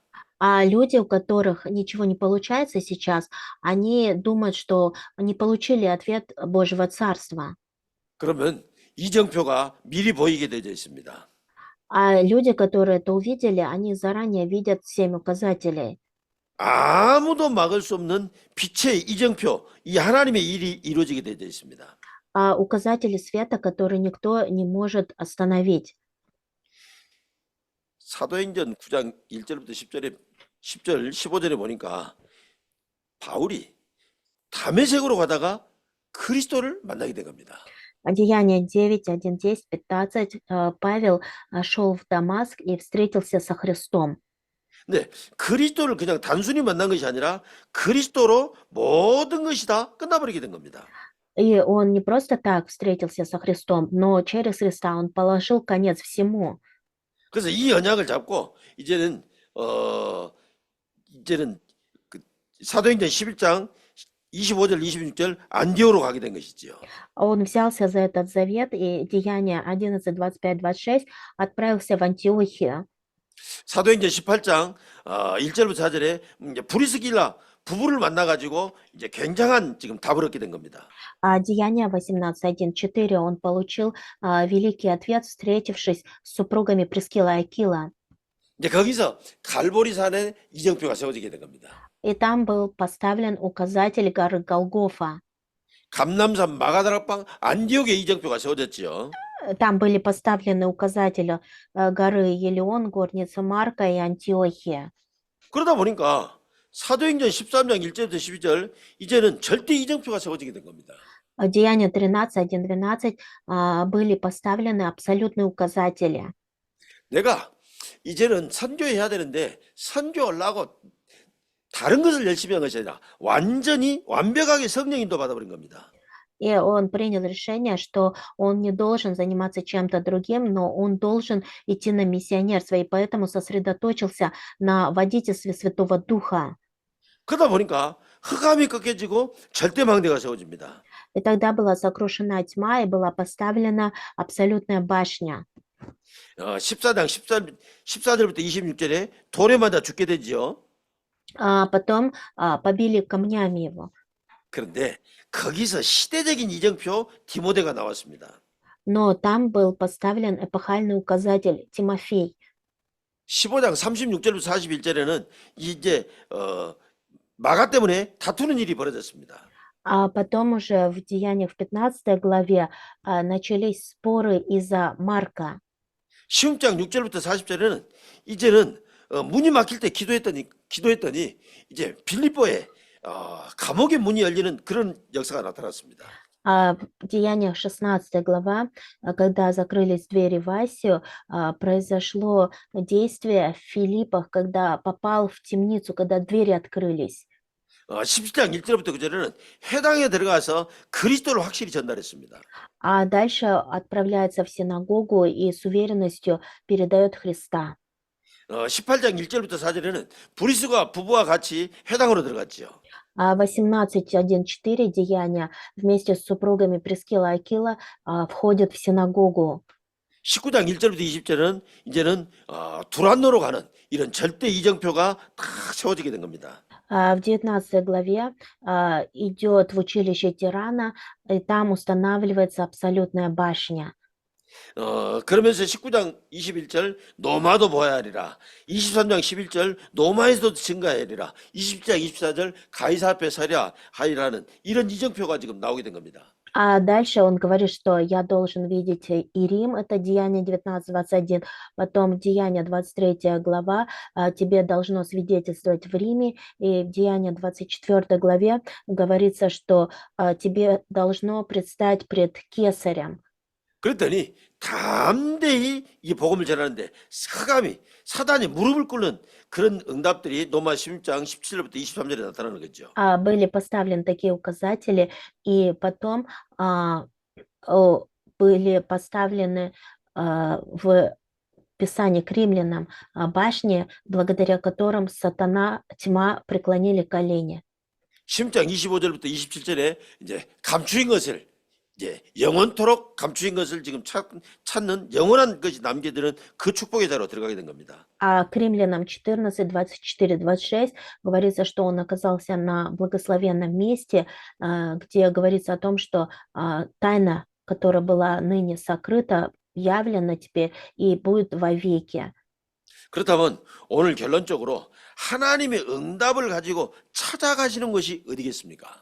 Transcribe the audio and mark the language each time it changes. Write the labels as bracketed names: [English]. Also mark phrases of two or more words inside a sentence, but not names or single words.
[Russian] Люди, у которых ничего не получается сейчас, они думают, что не получили ответ Божьего Царства. [Korean] 그러면 이정표가 미리 보이게 되어 있습니다. [Russian] А люди, которые это увидели, они заранее видят 7 указателей. [Korean] 아무도 막을 수 없는 빛의 이정표, 이 하나님의 일이 이루어지게 되어 있습니다. [Russian] Указатели света, которые никто не может остановить. [Korean] 사도행전 9장 1절부터 10절, 15절에 보니까 바울이 다메섹으로 가다가 그리스도를 만나게 된 겁니다. [Russian] Деяния 9, 1, 10, 15. Павел шел в Дамаск и встретился со Христом. [Korean] 근데 그리스도를 그냥 단순히 만난 것이 아니라 그리스도로 모든 것이 다 끝나버리게 된 겁니다. [Russian] И он не просто так встретился со Христом, но через Христа он положил конец всему. [Korean] 그래서 이 언약을 잡고 이제는 그 사도행전 11장 25절 26절 안디오로 가게 된 것이지요. [Russian] Он взялся за этот завет, и Деяния 11, 25, 26 отправился в Антиохию. [Korean] 사도행전 18장 1절부터 4절에 이제 브리스길라 부부를 만나가지고 이제 굉장한 지금 답을 얻게 된 겁니다. [Russian] Деяния 18, 1, 4 он получил великий ответ, встретившись с супругами Прискила и Акила. [Korean] 이제 거기서 갈보리산에 이정표가 세워지게 된 겁니다. [Russian] И там был поставлен указатель горы Голгофа. [Korean] 감남산 마가다락방 안디옥에 이정표가 세워졌지요. [Russian] Там были поставлены указатели горы Елеон, горница Марка и Антиохия. [Korean] 그러다 보니까 사도행전 13장 1절부터 12절 이제는 절대 이정표가 세워지게 된 겁니다. [Russian] Деяния 13, 1, 12 были поставлены абсолютные указатели. [Korean] 내가 이제는 선교해야 되는데 선교하려고 다른 것을 열심히 한 것이 아니라 완전히 완벽하게 성령 인도 받아버린 겁니다. [Russian] И он принял решение, что он не должен заниматься чем-то другим, но он должен идти на миссионерство, и поэтому сосредоточился на водительстве Святого Духа. [Korean] 그러다 보니까 흑암이 꺾여지고 절대망대가 세워집니다. [Russian] И тогда была сокрушена тьма, и была поставлена абсолютная башня. [Korean] 14장 14절부터 26절에 돌에 맞아 죽게 되지요. [Russian] Потом побили камнями его. [Korean] 그런데 거기서 시대적인 이정표 디모데가 나왔습니다. [Russian] Но там был поставлен эпохальный указатель Тимофей. [Korean] 15장 36절부터 41절에는 이제 마가 때문에 다투는 일이 벌어졌습니다. [Russian] А потом уже в Деяниях в 15 главе начались споры из-за Марка. [Korean] 16장 6절부터 40절에는 이제는 문이 막힐 때 기도했더니 이제 빌립보에 감옥의 문이 열리는 그런 역사가 나타났습니다. [Russian] В Деяниях 16 глава, когда закрылись двери в Асию, произошло действие в Филиппах, когда попал в темницу, когда двери открылись. [Korean] 17장 1절부터 9절에는 회당에 들어가서 그리스도를 확실히 전달했습니다. [Russian] А дальше отправляется в синагогу и с уверенностью передает Христа. [Korean] 18장 1절부터 4절에는 브리스가 부부와 같이 회당으로 들어갔지요. [Russian] 18.1.4 Деяния вместе с супругами Прискила и Акила входят в синагогу. [Korean] 19장 1절부터 20절은 이제는 두란노로 가는 이런 절대 이정표가 딱 세워지게 된 겁니다. [Russian] В 19 главе идет в училище Тирана, и там устанавливается абсолютная башня. [Korean] 그러면서 19장 21절 노마도 보아야 하리라. 23장 11절 노마에서도 증가해야 하리라. 20장 24절 가이사 앞에 서야 하리라는 이런 이정표가 지금 나오게 된 겁니다. [Russian] А дальше он говорит, что я должен видеть и Рим, это Деяние 19:21, потом Деяние 23 глава, тебе должно свидетельствовать в Риме, и в Деяние 24 главе говорится, что тебе должно предстать пред Кесарем. [Korean] 그랬더니 담대히 이 복음을 전하는데 흑암이 사단이 무릎을 꿇는 그런 응답들이 노마 16장 17절부터 23절에 나타나는 거죠. [Russian] Были поставлены такие указатели, и потом были поставлены в Писании к римлянам башни, благодаря которым сатана, тьма преклонили колени. [Korean] 16장 25절부터 27절에 이제 감추인 것을 이제 영원토록 감추인 것을 지금 찾는 영원한 것이 남겨드는 그 축복의 자로 들어가게 된 겁니다. [Russian] А к римлянам 14, 24, 26 говорится, что он оказался на благословенном месте, где говорится о том, что тайна, которая была ныне сокрыта, явлено теперь и будет вовеки. [Korean] 그렇다면 오늘 결론적으로 하나님의 응답을 가지고 찾아가시는 것이 어디겠습니까?